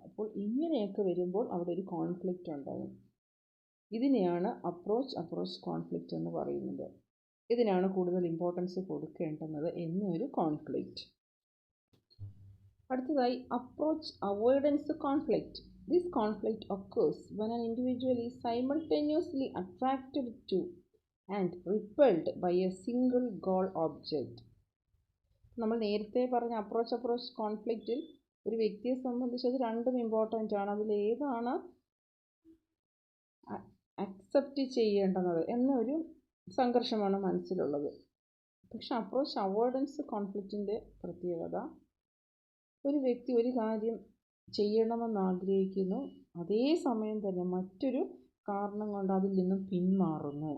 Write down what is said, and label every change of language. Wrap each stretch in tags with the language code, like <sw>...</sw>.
<ml>അപ്പോൾ ഇങ്ങനെയൊക്കെ വരുമ്പോൾ അവിടെ ഒരു കോൺഫ്ലിക്റ്റ് ഉണ്ടാകും. ഇതിനെയാണ് അപ്രോച്ച് കോൺഫ്ലിക്റ്റ് എന്ന് പറയുന്നത്. ഇതിനാണ് കൂടുതൽ ഇമ്പോർട്ടൻസ് കൊടുക്കേണ്ടുന്നത് എന്നൊരു കോൺഫ്ലിക്റ്റ്. അടുത്തതായി approach avoidance conflict.</ml> <en>This conflict occurs when an individual is simultaneously attracted to and repelled by a single goal object.</en> <ml>നമ്മൾ നേരത്തെ പറഞ്ഞ അപ്രോച്ച് കോൺഫ്ലിക്റ്റിൽ ഒരു വ്യക്തിയെ സംബന്ധിച്ച് അത് രണ്ടും ഇമ്പോർട്ടൻ്റ് ആണ്. അതിലേതാണ് അക്സെപ്റ്റ് ചെയ്യേണ്ടുന്നത് എന്നൊരു സംഘർഷമാണ് മനസ്സിലുള്ളത്. പക്ഷെ അപ്രോച്ച് അവോയ്ഡൻസ് കോൺഫ്ലിക്റ്റിൻ്റെ പ്രത്യേകത, ഒരു വ്യക്തി ഒരു കാര്യം ചെയ്യണമെന്ന് ആഗ്രഹിക്കുന്നു, അതേസമയം തന്നെ മറ്റൊരു കാരണം കൊണ്ട് അതിൽ നിന്നും പിന്മാറുന്നു.</ml>